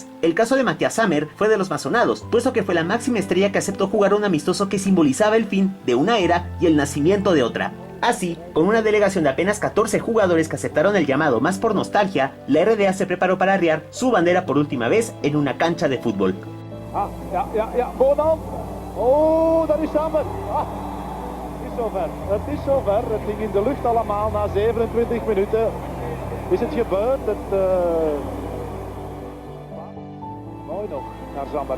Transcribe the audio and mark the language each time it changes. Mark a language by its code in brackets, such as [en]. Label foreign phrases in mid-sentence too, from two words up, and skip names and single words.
[es] El caso de Matthias Sammer fue de los más sonados, puesto que fue la máxima estrella que aceptó jugar un amistoso que simbolizaba el fin de una era y el nacimiento de otra. Así, con una delegación de apenas 14 jugadores que aceptaron el llamado más por nostalgia, la RDA se preparó para arriar su bandera por última vez en una cancha de fútbol. [nl] Oh, daar is Sammer. Het is zover. Het ging in de lucht allemaal na 27 minuten. Is het gebeurd? Mooi nog naar Sammer.